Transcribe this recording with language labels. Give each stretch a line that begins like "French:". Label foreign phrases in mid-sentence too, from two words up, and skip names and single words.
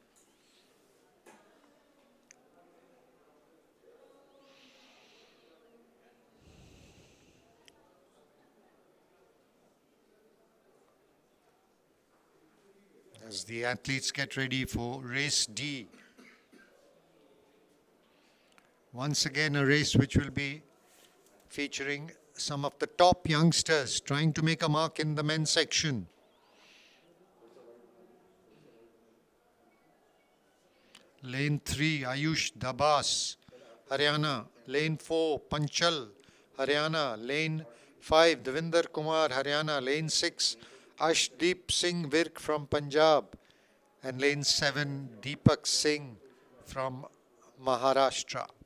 English: As the athletes get ready for race D. Once again, a race which will be featuring some of the top youngsters trying to make a mark in the men's section. Lane 3, Ayush Dabas, Haryana. Lane 4, Panchal, Haryana. Lane 5, Devinder Kumar, Haryana. Lane 6, Ashdeep Singh Virk from Punjab. And lane 7, Deepak Singh from Maharashtra.